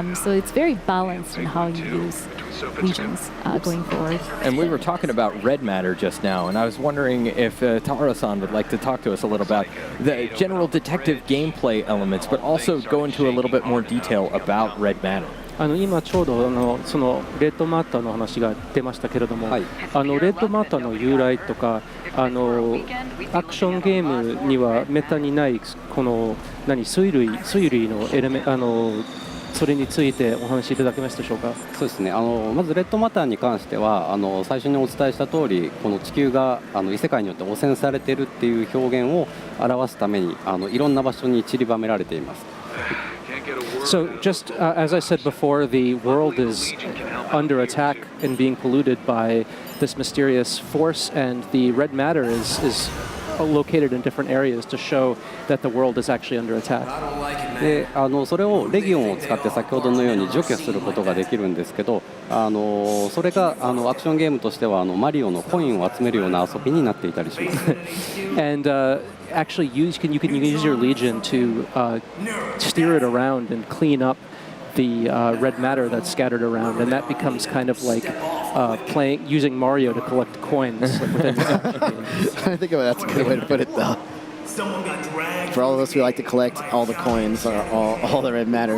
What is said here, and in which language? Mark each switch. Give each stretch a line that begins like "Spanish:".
English: So it's very balanced in how you use legions going forward. And we were talking about red matter just now, and I was wondering if Tara-san would like to talk to us a little about the general detective gameplay elements, but also go into a little bit more detail about red matter.
Japanese: 今ちょうどそのレッドマターの話が出ましたけれども、はい、レッドマターの由来とかアクションゲームにはめったにないこの推理のエレメそれについてお話しいただけますでしょうか。そうですね、まずレッドマターに関しては最初にお伝えした通り、この地球が異世界によって汚染されているっていう表現を表すためにいろんな場所に散りばめられています。
English: So just as I said before, the world is under attack and being polluted by this mysterious force, and the red matter is located in different areas to show that the world is actually under attack.
Japanese: でそれをレギオンを使って先ほどのように除去することができるんですけど、それがアクションゲームとしてはマリオのコインを集めるような遊びになっていたりします。
English: And actually you can use your Legion to steer it around and clean up the red matter that's scattered around, and that becomes kind of like using Mario to collect coins. I think that's a good way to put it, though. For all of us who like to collect all the coins or all the red matter.